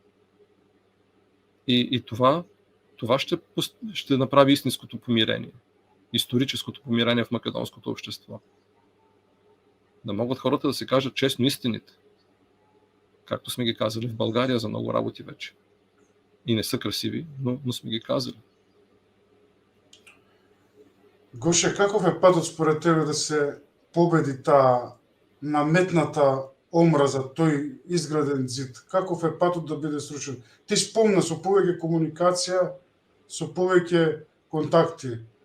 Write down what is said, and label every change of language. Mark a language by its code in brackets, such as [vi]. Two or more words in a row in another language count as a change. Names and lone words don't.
[bg] И това ще направи истинското помирение, историческото помирение в македонското общество. Да могат хората да се кажат честно истините, както сме ги казали в България за много работи вече. И не са красиви, но сме ги казали. [mk] Гоше, каков е патот според тебе да се победи таа наметната омраза, тој изграден зид? Каков е патот да биде срушен? Ти спомна со повеќе комуникација, со повеќе контакти.